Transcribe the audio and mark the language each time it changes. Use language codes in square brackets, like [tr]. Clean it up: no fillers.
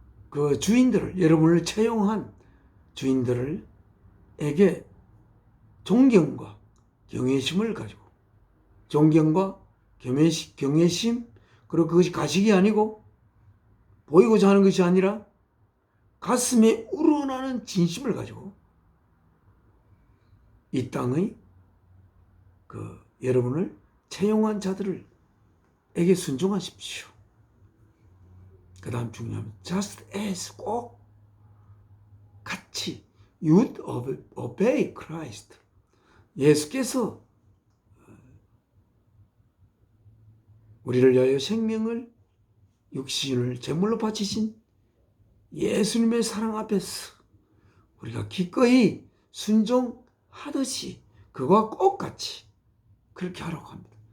[ko] 그 주인들을, 여러분을 채용한 주인들에게 존경과 경외심을 가지고, 존경과 경외심, 그리고 그것이 가식이 아니고 보이고자 하는 것이 아니라 가슴에 우러나는 진심을 가지고 이 땅의 그 여러분을 채용한 자들에게 순종하십시오. 그 다음 중요한 [en] just as, [ko] 꼭 같이 [en] you would obey Christ. [ko] 예수께서 우리를 위하여 생명을, 육신을 제물로 바치신 예수님의 사랑 앞에서 우리가 기꺼이 순종하듯이 그와 똑같이 그렇게 하라고 합니다.